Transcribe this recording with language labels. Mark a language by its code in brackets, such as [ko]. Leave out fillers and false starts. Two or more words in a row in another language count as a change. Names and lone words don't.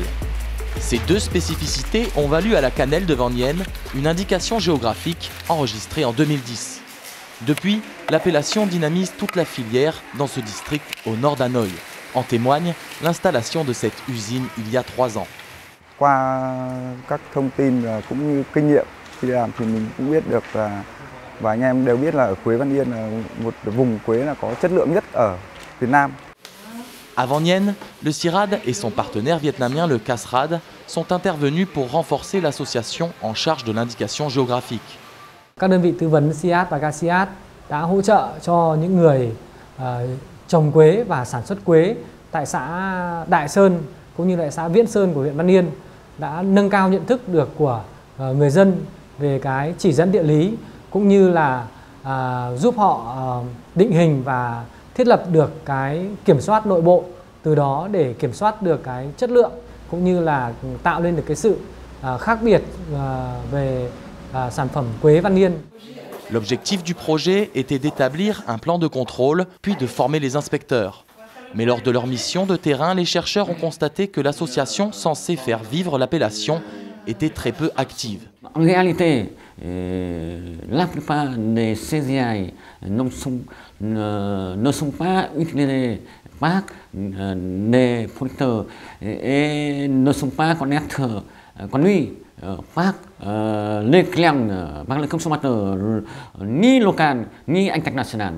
[fr] Ces deux spécificités ont valu à la cannelle de Vanienne une indication géographique enregistrée en 2010. Depuis, l'appellation dynamise toute la filière dans ce district au nord d'Hanoï. En témoigne l'installation de cette usine il y a 3 ans. [vi] Qua các thông tin cũng như kinh nghiệm khi làm thì mình cũng biết được và anh em đều biết là ở Quế Văn Yên là một vùng quế là có chất lượng nhất ở Việt Nam. [fr] À Vanienne, le CIRAD et son partenaire vietnamien le CASRAD sont intervenus pour renforcer l'association en charge de l'indication géographique. [vi] Các đơn vị tư vấn CIAT và CASIAT đã hỗ trợ cho những người trồng quế và sản xuất quế tại xã Đại Sơn cũng như tại xã Viễn Sơn của huyện Văn Yên, đã nâng cao nhận thức được của người dân về cái chỉ dẫn địa lý cũng như là giúp họ định hình và thiết lập được cái kiểm soát nội bộ, từ đó để kiểm soát được cái chất lượng cũng như là tạo lên được cái sự khác biệt về sản phẩm quế Văn Yên. [fr] L'objectif du projet était d'établir un plan de contrôle, puis de former les inspecteurs. Mais lors de leur mission de terrain, les chercheurs ont constaté que l'association censée faire vivre l'appellation était très peu active. En réalité, la plupart des CGI ne sont pas utilisés par des producteurs et ne sont pas connus par les clients, par les consommateurs, ni locaux, ni internationaux.